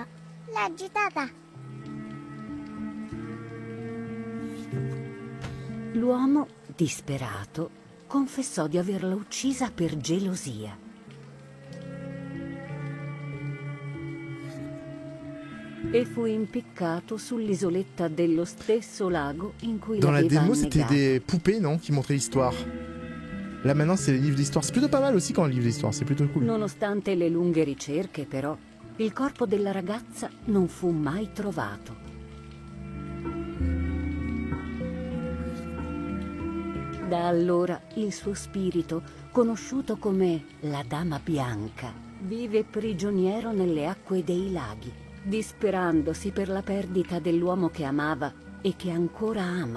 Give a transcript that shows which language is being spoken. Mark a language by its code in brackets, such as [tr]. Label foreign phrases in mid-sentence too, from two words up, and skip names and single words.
[it] Leggi, Tata. L'uomo, disperato, confessò di averla uccisa per gelosia. E fu impiccato sull'isoletta dello stesso lago in cui [fr] Dans la [it] l'aveva [fr] démo, c'était [it] annegato. [fr] des poupées, non? Qui montraient l'histoire. Là, maintenant, c'est les livres d'histoire. C'est plutôt pas mal aussi quand le livre d'histoire. C'est plutôt cool. [it] Nonostante le lunghe ricerche, però, il corpo della ragazza non fu mai trovato. Da allora il suo spirito, conosciuto come la Dama Bianca, vive prigioniero nelle acque dei laghi, disperandosi per la perdita dell'uomo che amava e che ancora ama.